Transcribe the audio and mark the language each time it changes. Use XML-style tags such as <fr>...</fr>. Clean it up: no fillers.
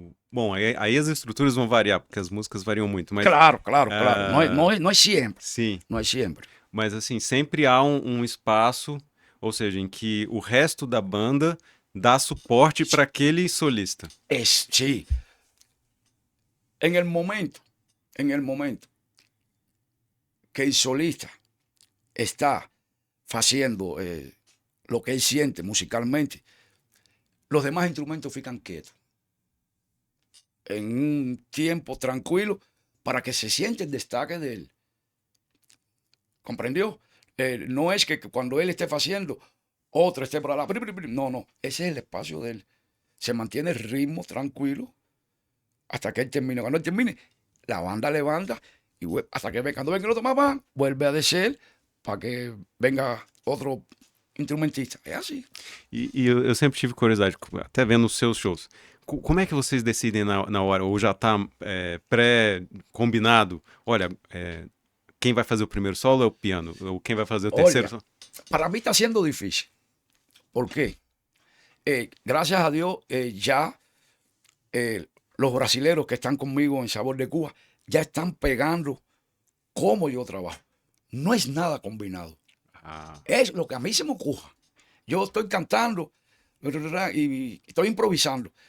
<pt>Bom, aí as estruturas vão variar, porque as músicas variam muito, mas...</pt> <es>Claro, claro, claro. ah, No es siempre.</es> <pt>sim,</pt> <es>No es siempre.</es> <pt>mas assim, sempre há um espaço, ou seja, em que o resto da banda dá suporte para aquele solista.</pt> <es>Sí. En el momento que el solista está haciendo lo que él siente musicalmente, los demás instrumentos fican quietos. En un tiempo tranquilo para que se siente el destaque de él. ¿Comprendió? No es que cuando él esté haciendo, otro esté por la... No, no. Ese es el espacio de él. Se mantiene el ritmo tranquilo hasta que él termine. Cuando él termine, la banda levanta y hasta que cuando venga el otro más, vuelve a descer para que venga outro instrumentista.</es> <pt>É assim. E eu sempre tive curiosidade, até vendo os seus shows. Como é que vocês decidem na hora? Ou já está pré-combinado? Olha, quem vai fazer o primeiro solo é o piano. Ou quem vai fazer o terceiro solo?</pt> <es>Para mí está siendo difícil. ¿Por qué? Gracias a Dios, ya los brasileros que están conmigo en Sabor de Cuba ya están pegando cómo yo trabajo. No es nada combinado. Ah, Es lo que a mí se me ocurre. Yo estoy cantando y estoy improvisando.</es>